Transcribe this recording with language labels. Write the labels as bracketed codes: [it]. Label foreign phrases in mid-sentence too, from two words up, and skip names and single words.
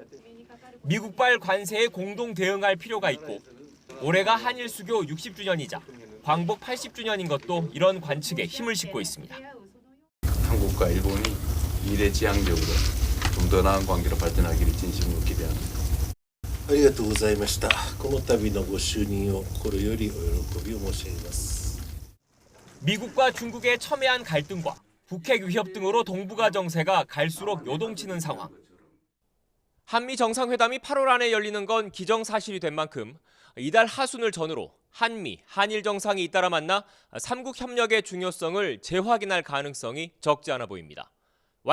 [ko] 미국발 관세에 공동 대응할 필요가 있고 올해가 한일 수교 60주년이자 광복 80주년인 것도 이런 관측에 힘을 싣고 있습니다. 한국과 일본이 미래지향적으로 좀 더 나은 관계로 발전하기를 진심으로 기대합니다. [ja] ありがとうございました。この度のご就任を心よりお喜びを申し上げます。 [ko] 미국과 중국의 첨예한 갈등과 북핵 위협 등으로 동북아 정세가 갈수록 요동치는 상황. 한미 정상회담이 8월 안에 열리는 건 기정사실이 된 만큼 이달 하순을 전후로 한일 정상이 잇따라 만나 삼국 협력의 중요성을 재확인할 가능성이 적지 않아 보입니다.